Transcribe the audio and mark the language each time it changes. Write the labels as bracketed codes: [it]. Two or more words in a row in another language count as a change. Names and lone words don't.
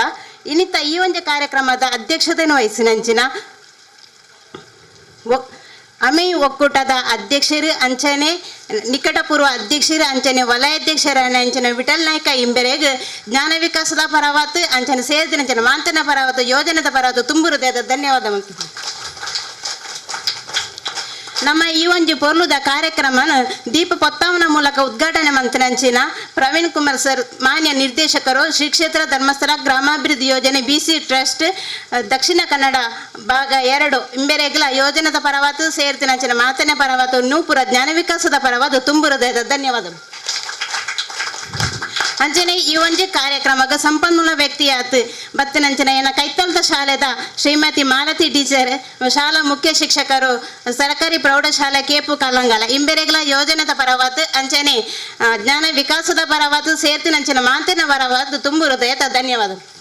[tcy] ಇನ್ನಿತ್ತ ಈ ಒಂದು ಕಾರ್ಯಕ್ರಮದ ಅಧ್ಯಕ್ಷತೆಯನ್ನು ವಹಿಸಿನಂಚಿನ ಅಮೆ ಒಕ್ಕೂಟದ ಅಧ್ಯಕ್ಷರು ಅಂಚನೆ ನಿಕಟಪೂರ್ವ ಅಧ್ಯಕ್ಷರು ಅಂಚನೆ ವಲಯಾಧ್ಯಕ್ಷರ ಅಂಚನೆ ವಿಠಲ್ ನಾಯ್ಕ ಇಂಬೆರೆಗ್ ಜ್ಞಾನ ವಿಕಾಸದ ಪರವಾತು ಅಂಚನೆ ಸೇರಿದ ಅಂಚನೆ ಮಾಂತನ ಪರವಾತು ಯೋಜನೆದ ಪರವಾತು ತುಂಬ ಹೃದಯದ ಧನ್ಯವಾದ. ನಮ್ಮ ಈ ಒಂದು ಪೊರ್ಲುದ ಕಾರ್ಯಕ್ರಮನ ದೀಪ ಪೊತ್ತಾವನ ಮೂಲಕ ಉದ್ಘಾಟನೆ ಮಂತ್ರಂಚಿನ ಪ್ರವೀಣ್ ಕುಮಾರ್ ಸರ್ ಮಾನ್ಯ ನಿರ್ದೇಶಕರು ಶ್ರೀ ಕ್ಷೇತ್ರ ಧರ್ಮಸ್ಥಳ ಗ್ರಾಮಾಭಿವೃದ್ಧಿ ಯೋಜನೆ BC ಟ್ರಸ್ಟ್ ದಕ್ಷಿಣ ಕನ್ನಡ ಭಾಗ 2 ಇಂಬೆರೆಗ್ಲ ಯೋಜನೆದ ಪರವಾತು ಸೇರ್ತಿನಂಚಿನ ಮಾತನೆ ಪರವಾತು ನೂಪುರ ಜ್ಞಾನ ವಿಕಾಸದ ಪರವಾದು ತುಂಬ ಹೃದಯದ ಧನ್ಯವಾದಗಳು. ಅಂಚನೆ ಈ ಒಂಜಿ ಕಾರ್ಯಕ್ರಮಕ್ಕೆ ಸಂಪನ್ಮೂಲ ವ್ಯಕ್ತಿಯಾತ್ ಬತ್ತಿನಂಚನೆ ಏನ ಕೈತಲ್ದ ಶಾಲೆದ ಶ್ರೀಮತಿ ಮಾಲತಿ ಟೀಚರ್ ಶಾಲಾ ಮುಖ್ಯ ಶಿಕ್ಷಕರು ಸರ್ಕಾರಿ ಪ್ರೌಢಶಾಲೆ ಕೇಪು ಕಲ್ಲಂಗಾಲ ಇಂಬೆರೆಗ್ಲ ಯೋಜನೆದ ಪರವಾತ್ ಅಂಚನೆ ಜ್ಞಾನ ವಿಕಾಸದ ಪರವಾತ್ ಸೇರ್ತಿನಂಚಿನ ಮಾತಿನ ಪರವಾತ್ ತುಂಬ ಹೃದಯದ ಧನ್ಯವಾದ.